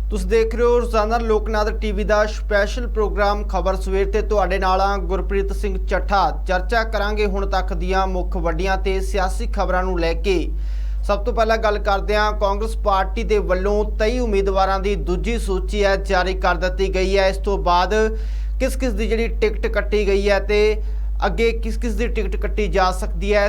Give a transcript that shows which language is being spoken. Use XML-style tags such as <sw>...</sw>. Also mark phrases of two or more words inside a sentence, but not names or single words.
<pa>ਦੇਖ ਰਹੇ ਹੋ ਰੋਜ਼ਾਨਾ ਲੋਕਨਾਥ ਟੀਵੀ ਕਾ ਸਪੈਸ਼ਲ ਪ੍ਰੋਗਰਾਮ ਖ਼ਬਰ ਸਵੇਰ ਤੇ ਤੁਹਾਡੇ ਨਾਲ ਹਾਂ ਗੁਰਪ੍ਰੀਤ ਸਿੰਘ ਚੱਠਾ। ਚਰਚਾ ਕਰਾਂਗੇ ਹੁਣ ਤਕ ਦੀਆਂ ਮੁੱਖ ਵੱਡੀਆਂ ਤੇ ਸਿਆਸੀ ਖ਼ਬਰਾਂ ਨੂੰ ਲੈਕੇ। ਸਭ ਤੋ ਪਹਿਲਾ ਗੱਲ ਕਰਦੇ ਹਾਂ ਕਾਂਗਰਸ ਪਾਰਟੀ ਦੇ ਵੱਲੋਂ 23 ਉਮੀਦਵਾਰਾਂ ਦੀ ਦੂਜੀ ਸੂਚੀ ਹੈ ਜਾਰੀ ਕਰ ਦਿੱਤੀ ਗਈ ਹੈ। ਇਸ ਤੋ ਬਾਅਦ ਕਿਸ ਦੀ ਜਿਹੜੀ ਟਿਕਟ ਕੱਟੀ ਗਈ ਹੈ ਤੇ ਅੱਗੇ ਕਿਸ ਦੀ ਟਿਕਟ ਕੱਟੀ ਜਾ ਸਕਤੀ ਹੈ।</pa>